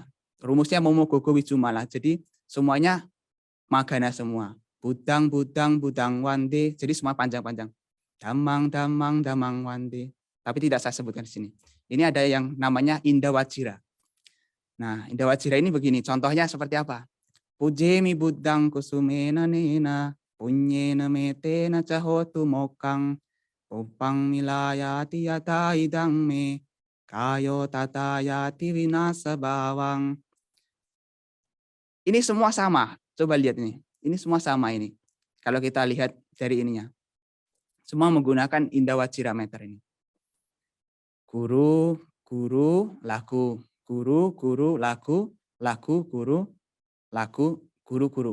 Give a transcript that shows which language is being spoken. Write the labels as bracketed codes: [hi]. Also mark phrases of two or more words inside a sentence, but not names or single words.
[id] Rumusnya Momo Gogo Wijumala. Jadi semuanya magana semua. [pi] Budang wande. [id] Jadi semua panjang-panjang. [pi] Damang wande. [id] Tapi tidak saya sebutkan di sini. Ini ada yang namanya Indah Wajira. Nah, Indah Wajira ini begini. Contohnya seperti apa? [pi] Pujemi budang kusumena nena. Punyena metena cahotu mokang. Upang milayati yata idang me kayo tatayati winasa bawang. [id] Ini semua sama. Coba lihat ini. Ini semua sama ini. Kalau kita lihat dari ininya. Semua menggunakan Indah Wajira meter ini. Guru, lagu. Guru, lagu, guru, lagu, guru.